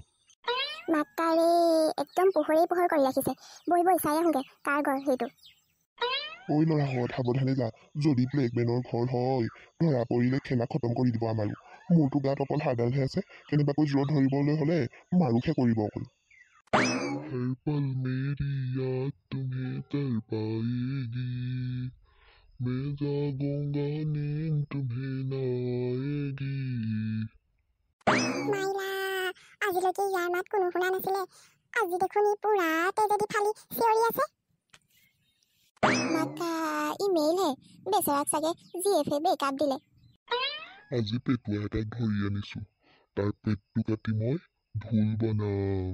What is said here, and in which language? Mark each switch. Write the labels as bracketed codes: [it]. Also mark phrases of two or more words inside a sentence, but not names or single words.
[as] মাক্কাৰে একদম পোহৰেই পোহৰ কৰি ৰাখিছে। বৈ চাই আহোঁগে কাৰ ঘৰ সেইটো। ঐ ল'ৰাহঁত, সাৱধানে যা। যদি ব্লেকমেনৰ ঘৰ হয়, ধৰা পৰিলে খেলা খতম কৰি দিব আমাৰো। মোৰতো গাত অকল হাড়ডালহে আছে। কেনেবাকৈ জোৰত ধৰিবলৈ হ'লে মাৰোহে কৰিব অকল। [hi] हर पल मेरी याद तुम्हें तड़पाएगी, मैं जागूंगा नींद तुम्हें ना आएगी। [as] মাইলা, আজিলৈকে ইয়াৰ মাত কোনো শুনা নাছিলে। আজি দেখোন ই পুৰা তেজেদি ফালি চিঞৰি আছে। মাক্কা, ই মেইলহে। বেচেৰাক চাগে জিএফে ব্ৰেকআপ দিলে। আজি পেটুৱা এটাক ধৰি আনিছো। তাৰ পেটটো কাটি মই ঢোল বনাম।